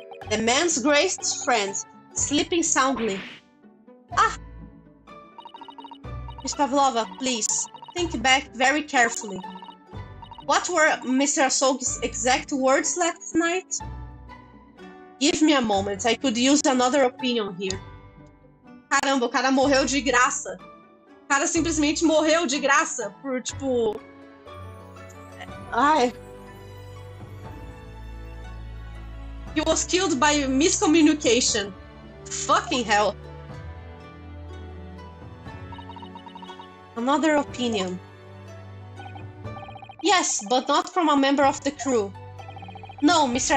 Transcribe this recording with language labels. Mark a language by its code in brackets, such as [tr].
[en] The man's graced friend, sleeping soundly. Ah! Miss Pavlova, please, think back very carefully. What were Mr. Asogi's exact words last night? Give me a moment, I could use another opinion here. [pt] Caramba, o cara morreu de graça. O cara simplesmente morreu de graça por, tipo... Ai... [en] He was killed by miscommunication. Fucking hell. Another opinion. Yes, but not from a member of the crew. No, Mr.